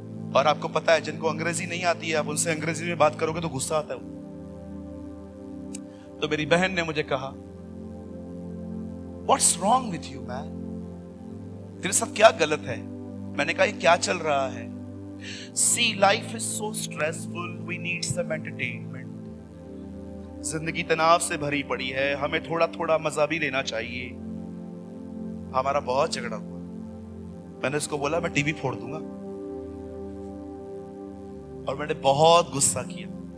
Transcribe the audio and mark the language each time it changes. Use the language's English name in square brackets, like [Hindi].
[Hindi] और आपको पता है जिनको अंग्रेजी नहीं आती है, आप उनसे अंग्रेजी में बात करोगे तो गुस्सा आता है। तो मेरी बहन ने मुझे कहा, [English] What's wrong with you, man? [Hindi] तेरे साथ क्या गलत है? मैंने कहा ये क्या चल रहा है? [English] See, life is so stressful. We need some entertainment. [Hindi] जिंदगी तनाव से भरी पड़ी है, हमें थोड़ा थोड़ा मजा भी लेना चाहिए। हमारा बहुत झगड़ा हुआ। मैंने उसको बोला मैं टीवी फोड़ दूंगा, और मैंने बहुत गुस्सा किया।